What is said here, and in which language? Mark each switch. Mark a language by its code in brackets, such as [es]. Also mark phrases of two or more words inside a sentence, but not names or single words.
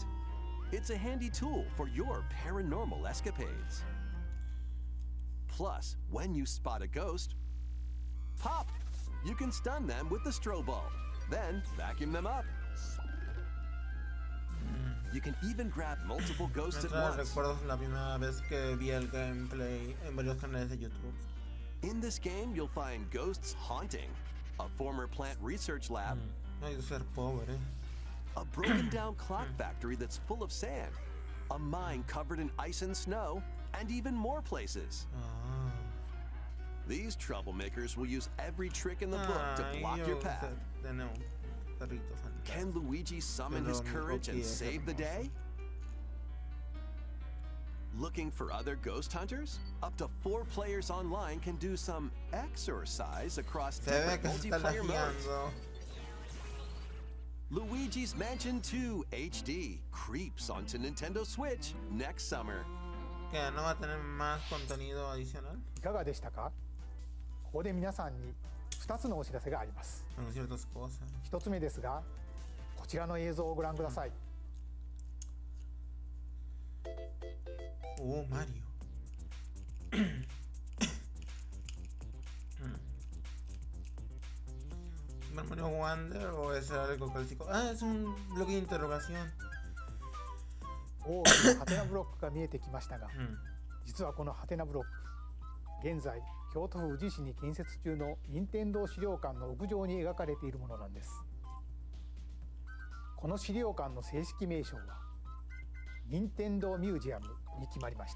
[en] It's a handy tool for your paranormal escapades. Plus, when you spot a ghost, pop! You can stun them with the strobe bulb, then vacuum them up. You can even grab multiple ghosts at once. [es] Recuerdo la primera vez que vi el gameplay en varios canales de YouTube. [en] In this game, you'll find ghosts haunting, a former plant research lab, [es] No hay que ser pobre. [en] a broken down clock factory that's full of sand, a mine covered in ice and snow, and even more places. Ah. These troublemakers will use every trick in the book to block your path. Can Luigi summon his courage and save the day? Looking for other ghost hunters? Up to 4 players online can do some exercise across different multiplayer modes. Luigi's Mansion 2 HD creeps onto Nintendo Switch next summer. [es] ¿Que no va a tener más contenido adicional? [ja] いかがでしたか？ここで皆さんに2つのお知らせがあります。 [es] Bueno, ciertas cosas. [ja] 1 つ目ですが、こちらの映像をご覧ください。 [es] Oh, Mario. ¿Mario Wonder o es algo clásico? Ah, es un bloque de interrogación. [ja] 大きなハテナブロックが見えてきましたが、実はこのハテナブロック、現在京都府宇治市に建設中の任天堂資料館の屋上に描かれているものなんです。この資料館の正式名称は任天堂ミュージアムに決まりました。